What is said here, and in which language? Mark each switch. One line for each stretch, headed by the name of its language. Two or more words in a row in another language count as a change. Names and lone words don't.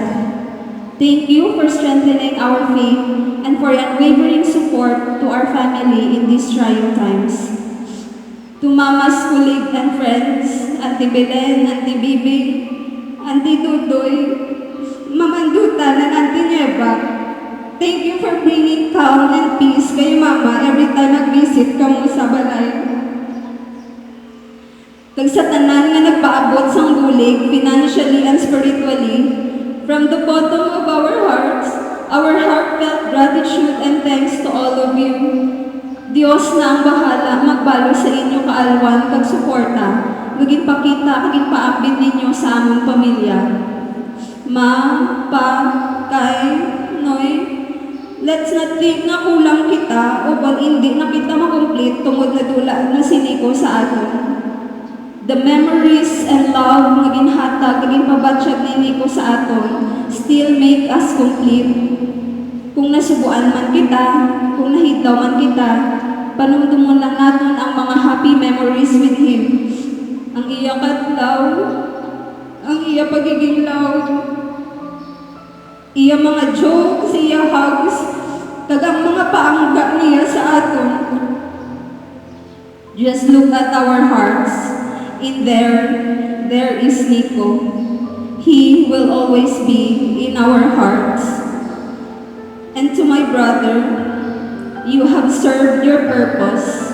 English: Thank you for strengthening our faith and for unwavering support to our family in these trying times. To Mama's colleagues and friends, Auntie Belen, Auntie Bibi, Auntie Dudoy, Mamandutan, and Auntie Nieva, thank you for bringing calm and peace kay Mama every time
Hiligaynon: nag-visit ka mo sa balay. Kag sa tanan nga nagpaabot sang bulig,
English: financially and spiritually, from the bottom of our hearts, our heartfelt gratitude and thanks to all of you.
Hiligaynon: Diyos na ang bahala magbalo sa inyo kaalwan kag suporta, maging pakita kag paambit ninyo sa among pamilya. Ma, Pa, Kay, Noy,
English: let's not think
Hiligaynon: na kulang kita o pag hindi na kita makomplete tungod na dula na si Nico sa aton.
English: The memories and love
Hiligaynon: nga ginhatag, naging pabatsyag ni Nico sa aton,
English: still make us complete.
Hiligaynon: Kung nasubuan man kita, kung nahitaw man kita, panumdumon lang natin ang mga
English: happy memories with him.
Hiligaynon: Ang iya katlaw, ang iya pagiging loud, Iya mga jokes, iya hugs, kagang mga paangga niya sa aton.
English: Just look at our hearts. In there is Nico. He will always be in our hearts. And to my brother, you have served your purpose.